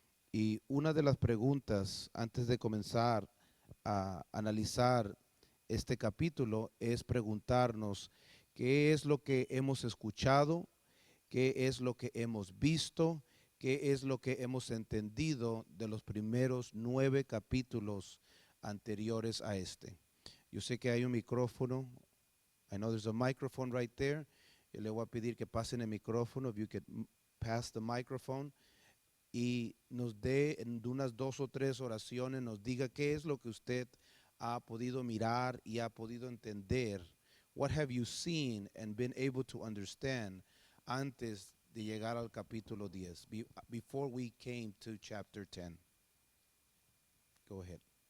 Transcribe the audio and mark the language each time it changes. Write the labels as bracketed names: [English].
[Spanish] Y una de las preguntas antes de comenzar a analizar este capítulo es preguntarnos qué es lo que hemos escuchado, qué es lo que hemos visto, qué es lo que hemos entendido de los primeros 9 capítulos anteriores a este. Yo sé que hay un micrófono. [English] I know there's a microphone right there. [Spanish] Yo le voy a pedir que pasen el micrófono. [English] If you could pass the microphone. [Spanish] Y nos dé en unas 2 o 3 oraciones, nos diga qué es lo que usted ha podido mirar y ha podido entender. [English] What have you seen and been able to understand [Spanish] antes de llegar al capítulo 10, [English] before we came to chapter 10? Go ahead.